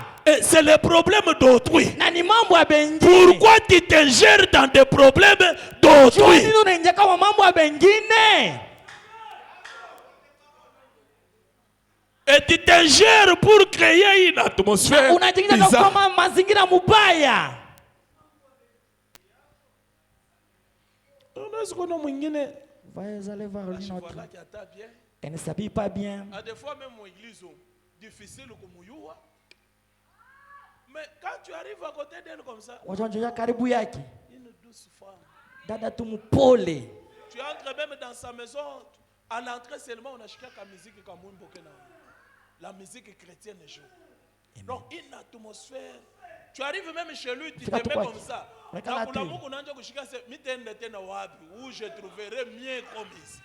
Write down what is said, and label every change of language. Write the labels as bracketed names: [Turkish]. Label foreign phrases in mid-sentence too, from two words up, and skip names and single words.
[French] Et c'est le problème d'autrui. [Swahili] Nani mambo ya bengine. [French] Pourquoi tu t'ingères dans des problèmes d'autrui? [Swahili] Nini unaingia kama mambo ya bengine? [French] Et tu t'ingères pour créer une atmosphère [Swahili] unajiingiza kama mazingira mubaya. [French] Vous allez voir une autre. Elle ne s'habille pas bien. À des fois même aux églises difficile comme you. Mais quand tu arrives à côté d'elle comme ça, Une douce femme. [Swahili] Dada tu mpole. [French] Tu entres même dans sa maison, à l'entrée seulement on a chacun la musique comme la musique chrétienne joue. Donc une atmosphère. Tu arrives même chez lui, tu te mets comme ça. Où je trouverai mieux comme ici.